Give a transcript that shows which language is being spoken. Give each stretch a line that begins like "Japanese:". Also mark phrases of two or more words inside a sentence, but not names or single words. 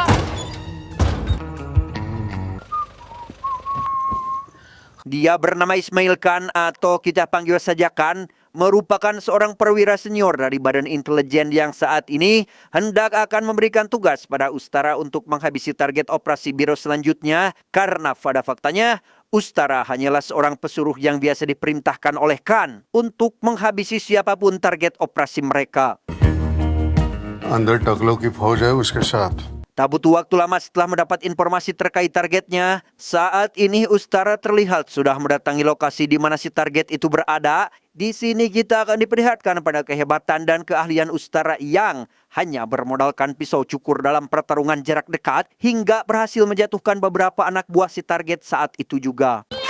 Indonesian: Dia bernama Ismail Khan atau kita panggil saja Khan, merupakan seorang perwira senior dari Badan Intelijen yang saat ini hendak akan memberikan tugas pada Ustara untuk menghabisi target operasi biro selanjutnya, karena pada faktanya Ustara hanyalah seorang pesuruh yang biasa diperintahkan oleh Khan untuk menghabisi siapapun target operasi mereka.
Hindi: अंदर टकलों की फौज है उसके साथ.
Indonesian: Tak butuh waktu lama setelah mendapat informasi terkait targetnya, saat ini Ustara terlihat sudah mendatangi lokasi di mana si target itu berada. Di sini kita akan diperlihatkan pada kehebatan dan keahlian Ustara yang hanya bermodalkan pisau cukur dalam pertarungan jarak dekat hingga berhasil menjatuhkan beberapa anak buah si target saat itu juga.